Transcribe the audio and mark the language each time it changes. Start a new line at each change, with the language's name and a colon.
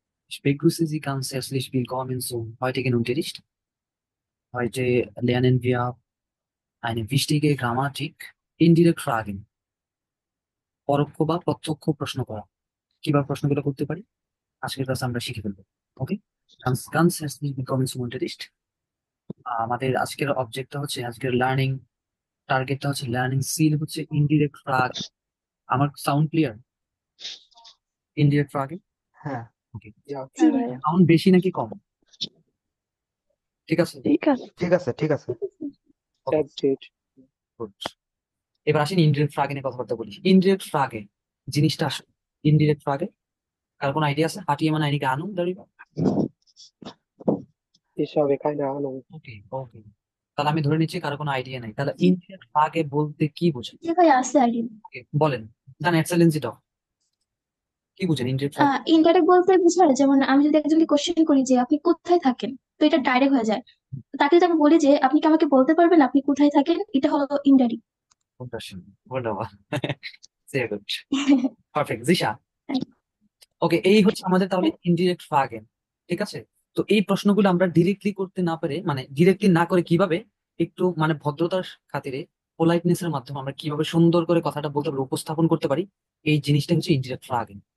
German: Ich begrüße Sie ganz herzlich willkommen zum heutigen Unterricht. Heute lernen wir eine wichtige Grammatik, indirekt Fragen,
Bangla: পরোক্ষ বা প্রত্যক্ষ প্রশ্ন করা। কিভাবে প্রশ্নগুলো করতে পারি আজকের ক্লাসে আমরা শিখে ফেলবো।
German: ওকে, ganz ganz herzlich willkommen zum Unterricht।
Bangla: আমাদের আজকের অবজেক্টটা হচ্ছে আজকের লার্নিং টার্গেটটা হচ্ছে লার্নিং সিল হচ্ছে ইনডিরেক্ট ফ্রাগ। আমার সাউন্ড ক্লিয়ার? ইনডিরেক্ট ফ্রাগে হ্যাঁ, ওকে, হ্যাঁ ভাইয়া, সাউন্ড বেশি নাকি কম? ঠিক আছে, ঠিক আছে। ঠিক আছে, ঠিক আছে। ওকে, গুড। এবার আসেন ইনডিরেক্ট ফ্রাগে নিয়ে কথাবার্তা বলি। ইনডিরেক্ট ফ্রাগে জিনিসটা আসলে ইনডিরেক্ট ফ্রাগে কার কোনো আইডিয়া আছে?
German: Hat jemand eine Ahnung darüber? Ich habe keine Ahnung.
Bangla: ওকে ওকে, তাহলে আমি ধরে নিচ্ছি কারো কোনো আইডিয়া নাই। তাহলে ইনডিরেক্ট ফ্রাগে বলতে কি বোঝেন? জি ভাই আছে আইডিয়া। ওকে বলেন, জান এক্সেলেন্সি দাও, কি বুঝেন ইনডিরেক্ট ফ্রাগে? ইনডাইরেক্ট বলতে বোঝায় যেমন আমি যদি একজনকে কোশ্চেন করি যে আপনি কোথায় থাকেন, তো এটা ডাইরেক্ট হয়ে যায়। তাকে যদি আমি বলি যে আপনি কি আমাকে বলতে পারবেন আপনি কোথায় থাকেন, এটা হলো indirect.
German: Wunderschön, wunderbar, sehr gut,
Bangla: perfect জিশা। ওকে, এই হচ্ছে আমাদের তাহলে ইনডিরেক্ট ফ্রাগে। ঠিক আছে, তো এই প্রশ্নগুলো আমরা ডিরেক্টলি করতে না পারে, মানে ডিরেক্টলি না করে কিভাবে একটু মানে ভদ্রতার খাতিরে পোলাইটনেস এর মাধ্যমে আমরা কিভাবে সুন্দর করে কথাটা বলতে পারি, উপস্থাপন করতে পারি, এই জিনিসটা হচ্ছে ইনডিরেক্ট ফ্রাগে।